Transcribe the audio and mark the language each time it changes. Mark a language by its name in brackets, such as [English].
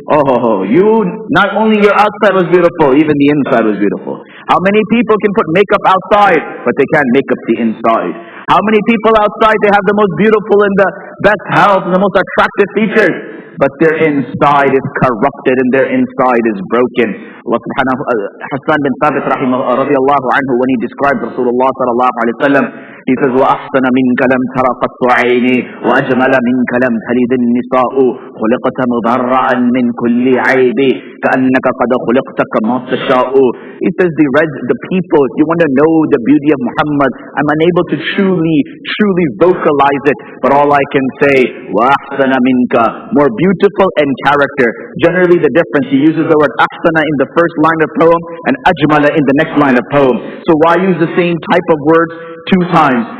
[English] Oh, you, not only your outside was beautiful, even the inside was beautiful. How many people can put makeup outside, but they can't make up the inside? How many people outside, they have the most beautiful and the best health and the most attractive features, but their inside is corrupted and their inside is broken. Allah subhanahu Hassan bin Thabit radiyallahu anhu, when he described Rasulullah sallallahu alayhi wa sallam, he says, [Arabic] وَأَحْسَنَ مِنْكَ لَمْ تَرَ قَطُّ عَيْنِي وَأَجْمَلَ مِنْكَ لَمْ تَلِدِ النِّسَاءُ خُلِقْتَ مُبَرَّأً مِنْ كُلِّ عَيْبٍ كَأَنَّكَ قَدْ خُلِقْتَ كَمَا تَشَاءُ. [English] He says, the people, if you want to know the beauty of Muhammad, I'm unable to truly vocalize it, but all I can say, [Arabic] وَأَحْسَنَ مِنْكَ, [English] more beautiful in character. Generally the difference, he uses the word ahsana in the first line of poem and ajmala in the next line of poem. So why use the same type of words 2 times?